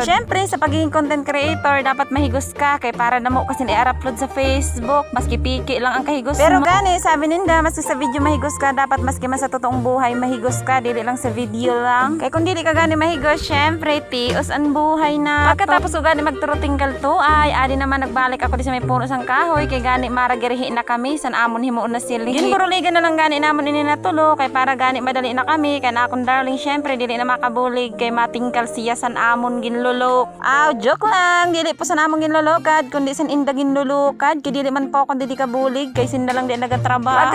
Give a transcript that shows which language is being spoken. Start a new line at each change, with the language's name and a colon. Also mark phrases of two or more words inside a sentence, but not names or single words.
Masbatenyo: Syempre, sa pagiging
English: content creator,
Masbatenyo: dapat mahigos ka, kay para na mo kasi i-upload sa Facebook, maski piki lang ang kahigos pero mo. Pero gani, sabi ninda, maski sa video mahigos ka, dapat maski mas
Filipino: sa totoong buhay
Masbatenyo: mahigos ka, dili lang sa video lang. Kay kung dili ka gani mahigos, syempre, tios ang buhay na. Pagkatapos ko gani magturutingkal to, ay adi naman nagbalik ako di sa may puno sang kahoy, kay gani maragirihi na kami, san amon himuon na sili. Ginburuligan na lang gani namon ini natulo, kay para gani madali na kami, kay na akong darling, syempre, dili na makabulig, kay matingkal siya san amon ginlulok. Aw, joke lang, dili po san amon ginlulokad, kundi san inda ginlulokad, kay dili man po kung dili kabulig, kay sinda lang di nagatrabaho.